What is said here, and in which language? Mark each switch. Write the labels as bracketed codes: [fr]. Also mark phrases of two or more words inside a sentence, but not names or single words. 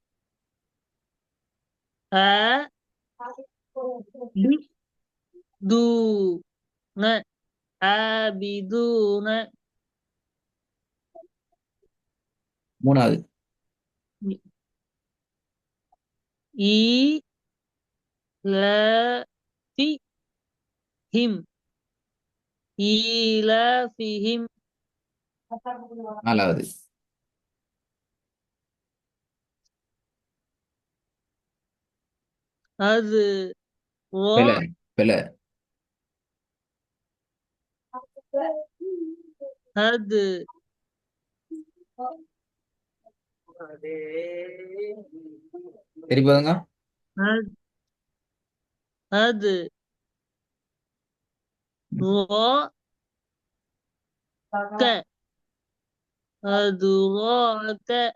[ar] عابدون عابدون [ta] மூணாவது. [ar] إيلافهم إيلافهم [ta] நாலாவது. பிழை. [ar] أذرع [ta] பிழை. [ar] هد [ta] சரி போதுங்க. [ar] هد أدراك أدراك